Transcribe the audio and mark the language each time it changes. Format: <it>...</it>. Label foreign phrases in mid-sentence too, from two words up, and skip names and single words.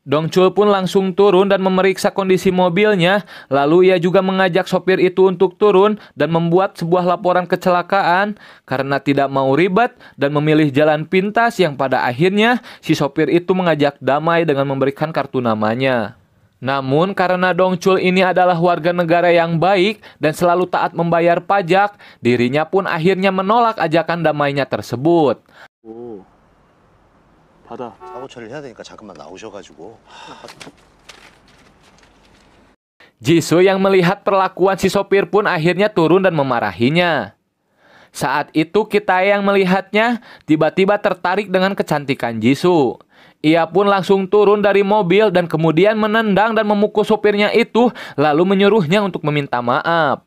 <id>Dongchul pun langsung turun dan memeriksa kondisi mobilnya, lalu ia juga mengajak sopir itu untuk turun dan membuat sebuah laporan kecelakaan karena tidak mau ribet dan memilih jalan pintas yang pada akhirnya si sopir itu mengajak damai dengan memberikan kartu namanya. Namun karena Dongchul ini adalah warga negara yang baik dan selalu taat membayar pajak, dirinya pun akhirnya menolak ajakan damainya tersebut.</id> <ko>받아. 사고 처리를 해야 되니까 잠깐만 나오셔가지고.</ko> <id>Jisoo yang melihat perlakuan si sopir pun akhirnya turun dan memarahinya. Saat itu Kitae yang melihatnya tiba-tiba tertarik dengan kecantikan Jisoo. Ia pun langsung turun dari mobil dan kemudian menendang dan memukul sopirnya itu lalu menyuruhnya untuk meminta maaf.</id>